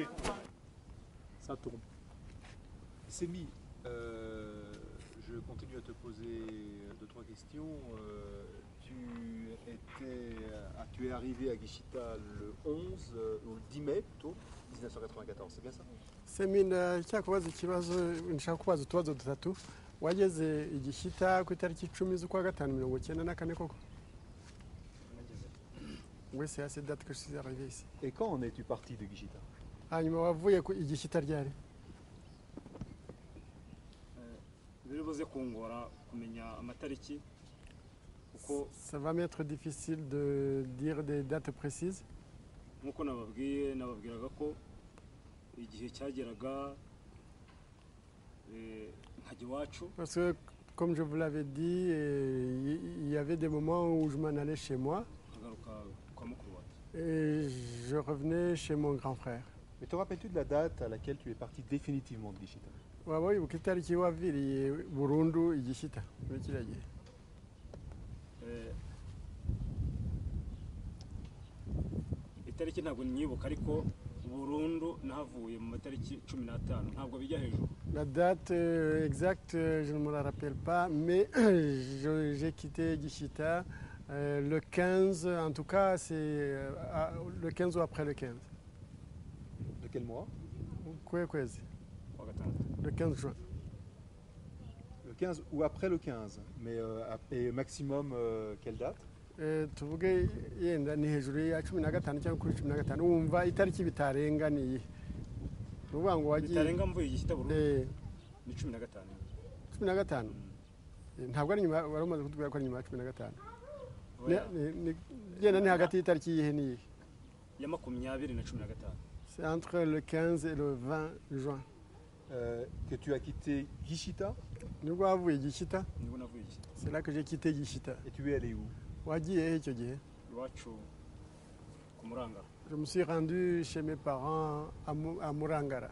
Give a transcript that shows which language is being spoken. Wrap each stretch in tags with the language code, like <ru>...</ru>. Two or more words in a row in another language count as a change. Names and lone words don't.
<fr>Ça tourne. Sémi, je continue à te poser 2-3 questions. Tu es arrivé à Gishita le 11, ou le 10 mai plutôt, 1994, c'est bien ça?</fr> <rw>Sémi, cyakubaza ikibazo nshaka kubaza utubazo dutatu wageze igishita ku itariki 10 z'ukwa gatanu 1994 koko?</rw> <fr>Oui, c'est à cette date que je suis arrivé ici. Et quand en es-tu parti de Gishita?</fr> <rw>Hanyuma wavuye ku igishita ryari? Biribuze kungora kumenya amatariki kuko</rw> <fr>ça va m'être difficile de dire des dates précises.</fr> <rw>Nkuko nababwiraga ko igihe cyageraga nkajya iwacu.</rw> <fr>Parce que comme je vous l'avais dit, il y avait des moments où je m'en allais chez moi. Et je revenais chez mon grand frère. Mais te rappelles-tu de la date à laquelle tu es parti définitivement de Gishita? Oui,</fr> <rw>ku itariki waviriye burundu igishita muri kiriya gihe. Itariki ntabwo nyibuka ariko burundu nahavuye mu matariki 15 ntabwo bijya hejuru.</rw> <fr>La date exacte, je ne me la rappelle pas, mais j'ai quitté Gishita le 15, en tout cas c'est le 15 ou après le 15. De quel mois? Le 15 juin. Le 15 ou après le 15, mais et maximum quelle date?</fr> <rw>Tuvuge yenda ni hejuru ya 15 cyangwa kuri 15 wumva itariki bitarenganiye. Nuvuga ngo wagiye bitarenga mvuye igishita burundu ni 15. 15? Ntabwo ari nyuma wari umaze kutubwira ko ari nyuma ya 15. Yenda ni hagati y'itariki yihe niye? Ya 20 na 15.</rw> <fr>C'est entre le 15 et le 20 juin. Que tu as quitté Gishita? C'est là que j'ai quitté Gishita. Et tu es allé où? Je me suis rendu chez mes parents à Murangara.</fr>